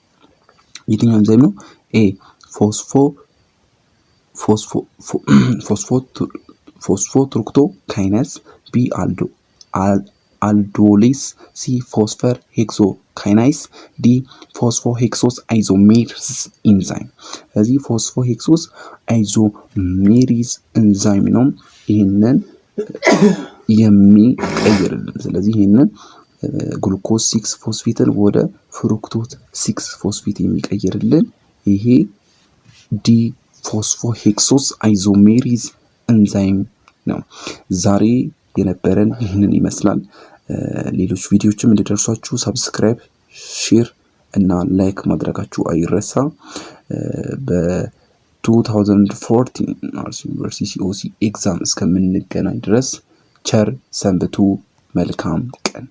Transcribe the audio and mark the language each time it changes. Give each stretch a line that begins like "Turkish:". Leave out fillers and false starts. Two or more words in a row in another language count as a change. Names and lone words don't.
English: A phosphotructokinase B aldolase C phosphohexokinase D phosphohexose isomerase enzyme ስለዚህ phosphohexose isomerase enzyme
Amharic: ነው ይሄንን የሚቀይርልን። ስለዚህ ይሄንን ግሉኮስ 6-ፎስፌትን ወደ ፍሩክቶዝ 6-ፎስፌት የሚቀይርልን ይሄ
English: D phosphohexose isomerase enzyme
Amharic: ነው። ዛሬ የነበረን ይህንን ይመስላል። ሌሎች ቪዲዮዎችም እንዲደርሷችሁ ሰብስክራይብ፣ ሼር እና ላይክ ማድረጋችሁ አይረሳ። 2014 አርሲ ዩኒቨርሲቲ
English: COC exam
Amharic: እስከምንገናኝ ድረስ ቸር ሰንብቱ። መልካም